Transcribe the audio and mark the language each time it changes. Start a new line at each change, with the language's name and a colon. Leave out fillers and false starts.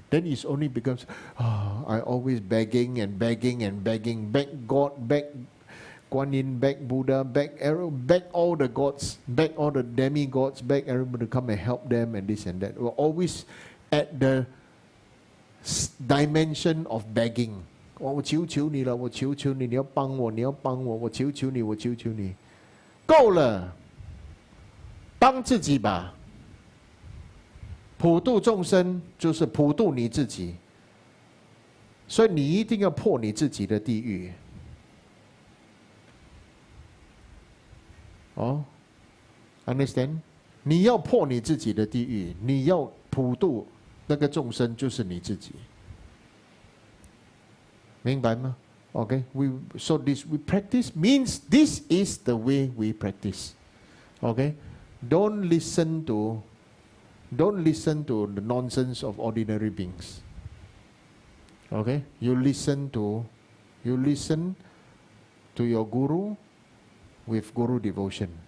English: Then it only becomes, I always begging and begging and begging, beg God, beg Guan Yin, beg Buddha, beg all the gods, beg all the demigods, beg everybody to come and help them and this and that. We're always at the dimension of begging.
Chinese: 我求求你了，我求求你，你要帮我，你要帮我，我求求你，我求求你，够了，帮自己吧。普度众生就是普度你自己，所以你一定要破你自己的地狱。哦 ，
English: understand？
Chinese: 你要破你自己的地狱，你要普度那个众生，就是你自己。明白吗
English: ？Okay, so we practice means this is the way we practice. Okay, don't listen to the nonsense of ordinary beings. Okay, you listen to your guru with guru devotion.